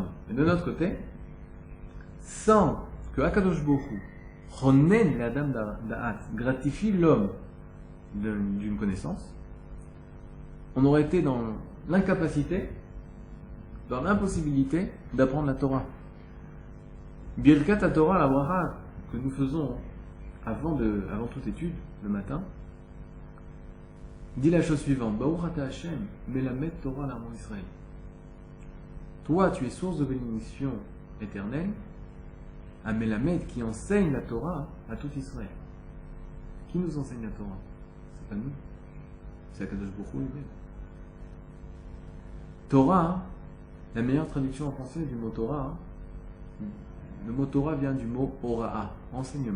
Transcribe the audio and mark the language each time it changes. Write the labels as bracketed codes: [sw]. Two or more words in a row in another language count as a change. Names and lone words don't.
[fr] Mais de notre côté, sans que [he] הקדוש ברוך הוא חונן לאדם דעת, [fr] gratifie l'homme d'une connaissance, on aurait été dans l'incapacité, dans l'impossibilité d'apprendre la Torah. [he] ברכת תורה, [fr] la bracha que nous faisons avant toute étude, le matin, dit la chose suivante: [he] ברוך אתה השם מלמד תורה לעמו ישראל. [fr] Toi, tu es source de bénédiction éternelle, à Melamed qui enseigne la Torah à tout Israël. Qui nous enseigne la Torah? C'est pas nous, c'est [he] הקדוש ברוך הוא [fr] lui-même. Torah, la meilleure traduction en français du mot Torah, le mot Torah vient du mot Ora'a, enseignement.